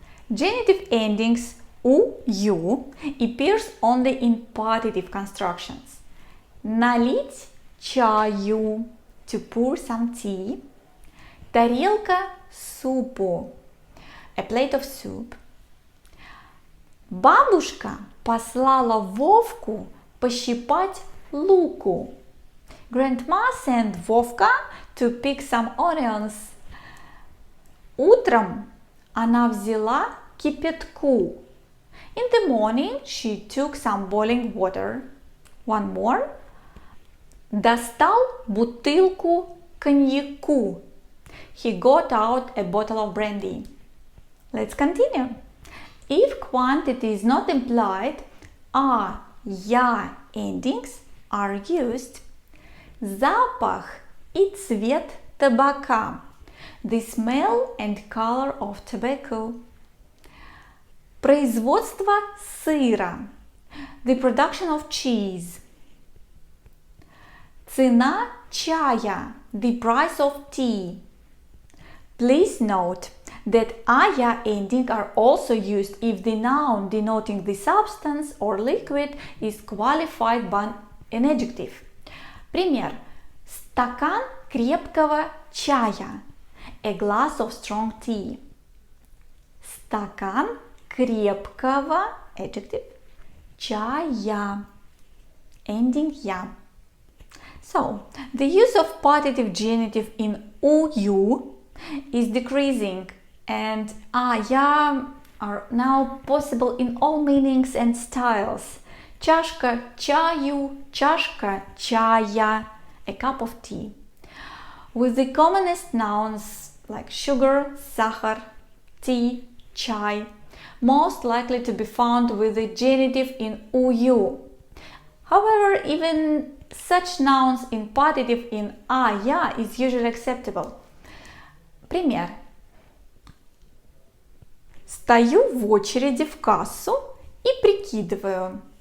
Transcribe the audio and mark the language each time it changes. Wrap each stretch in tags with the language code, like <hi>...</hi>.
<en>Genitive endings у, ю appears only in partitive constructions.</en> <ru>Налить чаю,</ru> <en>to pour some tea.</en> <ru>Тарелка супу,</ru> <en>a plate of soup.</en> <ru>Бабушка послала Вовку пощипать луку.</ru> <en>Grandma sent Вовка to pick some onions.</en> <ru>Утром она взяла кипятку.</ru> <en>In the morning she took some boiling water. One more.</en> <ru>Достал бутылку коньяку.</ru> <en>He got out a bottle of brandy. Let's continue. If quantity is not implied, а, я endings are used.</en> <ru>Запах и цвет табака.</ru> <en>The smell and color of tobacco.</en> <ru>Производство сыра.</ru> <en>The production of cheese.</en> <ru>Цена чая.</ru> <en>The price of tea. Please note that ая ending are also used if the noun denoting the substance or liquid is qualified by an adjective.</en> <ru>Пример. Стакан крепкого чая.</ru> <en>A glass of strong tea.</en> <ru>Стакан крепкого, adjective, чая, ending я.</ru> <en>So, the use of partitive genitive in у, ю is decreasing, and а, я are now possible in all meanings and styles.</en> <ru>Чашка чаю, чашка чая,</ru> <en>a cup of tea. With the commonest nouns like sugar, сахар, tea, чай, most likely to be found with the genitive in у, ю. However, even such nouns in partitive in а, я is usually acceptable.</en> <ru>Пример. Стою в очереди в кассу и прикидываю.</ru>